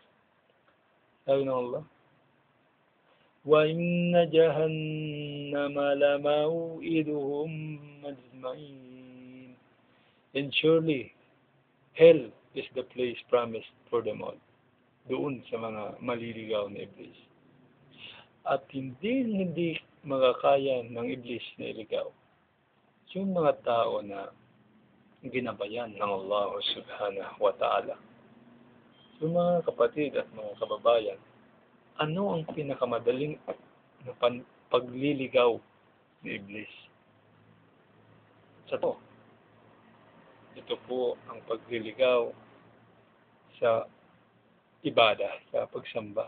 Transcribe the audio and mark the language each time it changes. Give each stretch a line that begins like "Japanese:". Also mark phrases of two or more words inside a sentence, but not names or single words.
Filipino: Sabi ng Allah,
Arabic: وَإِنَّ جَهَنَّمَ لَمَوْئِدُهُمْ أَجْمَعِينَ.
English: And surely, hell is the place promised for them all.
Filipino: Doon sa mga maliligaw na iblis. At hindi makakaya ng iblis na iligaw yung mga tao na ginabayan ng Allah
Arabic: سبحانه وتعالى.
Filipino: So mga kapatid at mga kababayan, ano ang pinakamadaling na pagliligaw ni iblis? Ito po ang pagliligaw sa ibada, sa pagsamba.